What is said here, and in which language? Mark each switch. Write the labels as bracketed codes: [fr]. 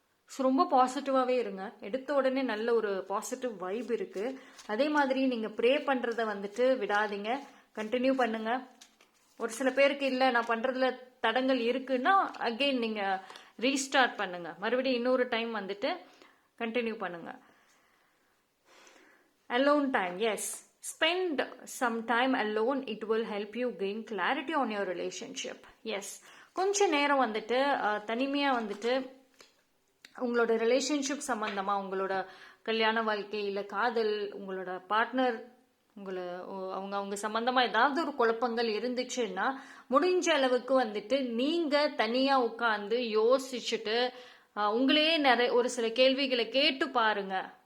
[ta] ரொம்ப பாசிட்டிவாகவே இருங்க. எடுத்த உடனே நல்ல ஒரு பாசிட்டிவ் வைப் இருக்கு. அதே மாதிரி நீங்க ப்ரே பண்றத வந்துட்டு விடாதீங்க, கண்டினியூ பண்ணுங்க. ஒரு சில பேருக்கு இல்லை நான் பண்றதுல தடங்கள் இருக்குன்னா அகெயின் நீங்க ரீஸ்டார்ட் பண்ணுங்க, மறுபடியும் இன்னொரு டைம் வந்துட்டு கண்டினியூ பண்ணுங்க. [en] Alone time, yes, spend some time alone. It will help you gain clarity on your relationship. [ta] Yes, கொஞ்ச நேரம் வந்துட்டு தனிமையா வந்துட்டு உங்களோட ரிலேஷன்ஷிப் சம்பந்தமா, உங்களோட கல்யாண வாழ்க்கை இல்ல காதல், உங்களோட பார்ட்னர், அவங்க சம்பந்தமா ஏதாவது ஒரு குழப்பங்கள் இருந்துச்சுன்னா முடிஞ்ச அளவுக்கு வந்துட்டு நீங்க தனியா உட்காந்து யோசிச்சுட்டு உங்களே ஒரு சில கேள்விகளை கேட்டு பாருங்க.